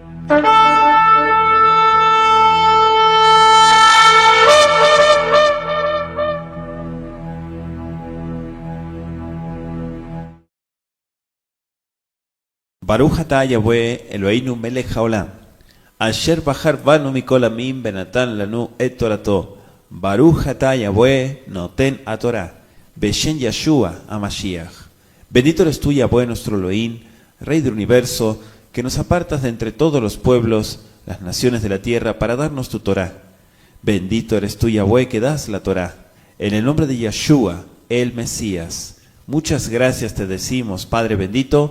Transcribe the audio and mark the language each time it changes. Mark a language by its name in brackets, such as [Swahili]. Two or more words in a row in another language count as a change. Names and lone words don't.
[Hebrew] ברוך אתה יהוה אלוהינו מלך העולם אשר בחר בנו מכל העמים ונתן לנו את תורתו. ברוך אתה יהוה נותן התורה בשם ישוע המשיח. [Spanish] Bendito eres tú, Yahweh, nuestro Elohim, Rey del universo, que nos apartas de entre todos los pueblos, las naciones de la tierra, para darnos tu Torah. Bendito eres tú, Yahweh, que das la Torah. En el nombre de Yeshua, el Mesías. Muchas gracias te decimos, Padre bendito.